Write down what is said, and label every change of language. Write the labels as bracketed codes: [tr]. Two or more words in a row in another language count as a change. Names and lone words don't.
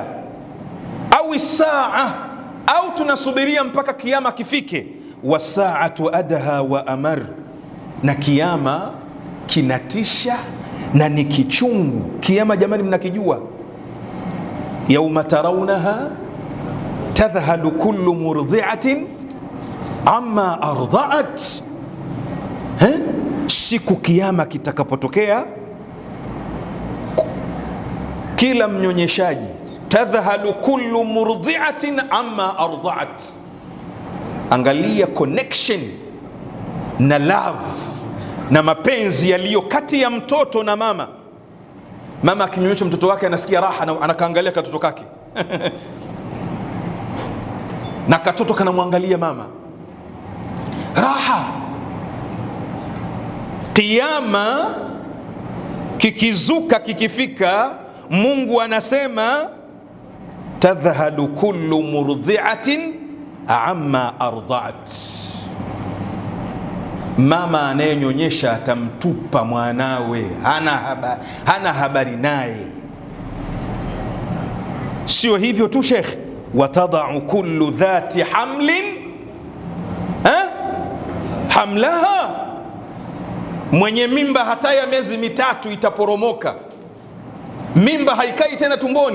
[sw] Au saa, au tunasubiria mpaka kiyama kifike? [ar] والساعة أدهى وأمر, [sw] na kiyama kinatisha na ni kichungu. Kiyama jamani, mnakijua? [ar] يوم ترونها تذهل كل مرضعة عما أرضعت. [sw] Siku kiyama kitakapotokea, kila mnyonyeshaji, [ar] تذهل كل مرضعة عما أرضعت. [sw] Angalia connection na love na mapenzi yaliyo kati ya mtoto na mama. Mama akimnyonyesha mtoto wake anasikia raha, na anakaangalia katoto kake na katoto kanamwangalia mama, raha. Kiyama kikizuka, kikifika, Mungu anasema [ar] تذهل كل مرضعة عما أرضعت. [sw] Mama anayenyonyesha atamtupa mwanawe, hana habari naye. Sio hivyo tu Sheikh, [ar] وتضع كل ذات حمل حملها, [sw] mwenye mimba hata ya miezi mitatu itaporomoka, mimba haikai tena tumboni.